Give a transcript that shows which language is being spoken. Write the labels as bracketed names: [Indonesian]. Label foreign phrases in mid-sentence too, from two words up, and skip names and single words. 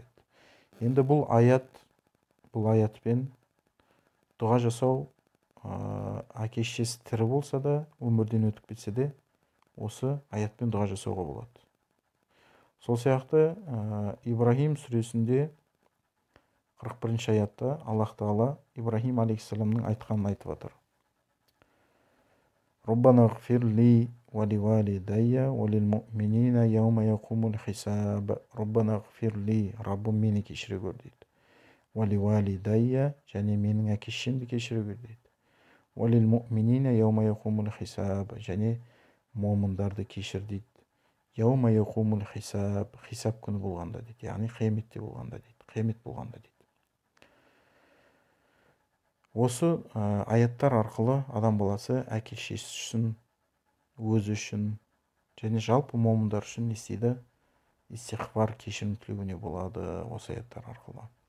[Kazakh] Енді бұл аятпен дұға жасау әке шешесі тірі болса да, өмірден өтіп кетсе де, осы аятпен дұға жасауға болады. Сол сияқты Ибрахим сүресінде 41-ші аятта Аллах Тағала Ибрахим алейхиссаламның айтқанын айтып жатыр. [Arabic] ربنا اغفر لي ولوالدي وللمؤمنين يوم يقوم الحساب. ربنا اغفر لي, [Kazakh] Раббым мені кешіре көр дейді. [Arabic] ولوالدي, [Kazakh] және менің әке шешемді кешіре көр дейді. [Arabic] وللمؤمنين يوم يقوم الحساب, [Kazakh] және момындарды кешір дейді. [Arabic] يوم يقوم الحساب, [Kazakh] хисаб күні болғанда дейді. Яғни қияметте болғанда дейді. Қиямет болғанда дейді. Осы аяттар арқылы адам баласы әке шешесі үшін, өзі үшін және жалпы момындар үшін не істейді? Истиғфар, кешірім тілеуіне болады осы аяттар арқылы.